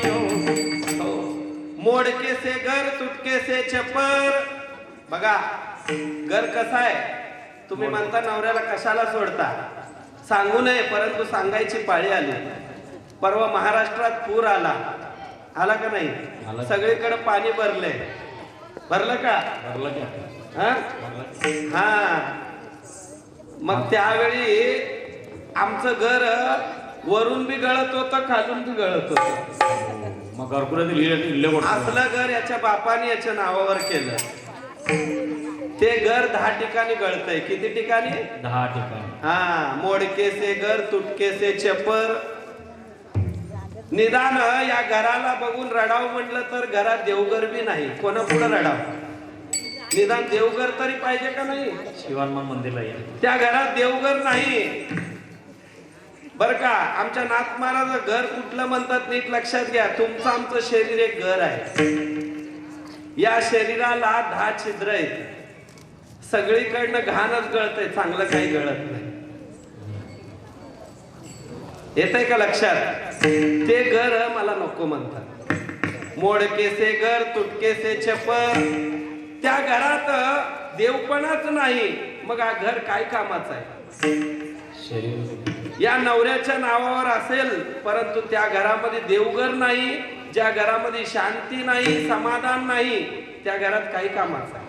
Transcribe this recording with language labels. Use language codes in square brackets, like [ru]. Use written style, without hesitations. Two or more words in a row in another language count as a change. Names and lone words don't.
[mr] हो, [hi] मोडके से घर तुटके से छपर. [mr] बघा घर कसं आहे. तुम्ही म्हणता नवऱ्याला कशाला सोडता? सांगू नये, परंतु सांगायची पाळी आली. परवा महाराष्ट्रात पूर आला का नाही? सगळीकडे पाणी भरले. भरलं का? हा. मग त्यावेळी आमचं घर वरून बी गळत होतं, खालून बी गळत होतं. मग घरकुऱ्यातील असलं घर याच्या बापाने याच्या नावावर केलं. ते घर 10 ठिकाणी गळतंय. किती ठिकाणी? 10 ठिकाणी. [hi] हा. मोडके से घर तुटके से छपर. [mr] निदान या घराला बघून रडावं म्हटलं तर घरात देवघर बी नाही. कोणा पुढे रडावं? निदान देवघर तरी पाहिजे का नाही? शिवानमान मंदिरला या. त्या घरात देवघर नाही बर का. आमच्या नाथ महाराज घर कुठलं म्हणतात नीट लक्षात घ्या. तुमचं आमचं शरीर एक घर आहे. या शरीराला 10 छिद्र आहेत. सगळीकडनं घाणच गळतंय, चांगलं काही गळत नाही. येतंय का लक्षात? ते घर मला नको म्हणतात. [hi] मोडके से घर तुटके से छपर. [mr] त्या घरात देवपणाच नाही, मग हा घर काय कामाचं आहे? या नवऱ्याच्या नावावर असेल, परंतु त्या घरामध्ये देवघर नाही, ज्या घरामध्ये शांती नाही, समाधान नाही, त्या घरात काही कामाचं आहे.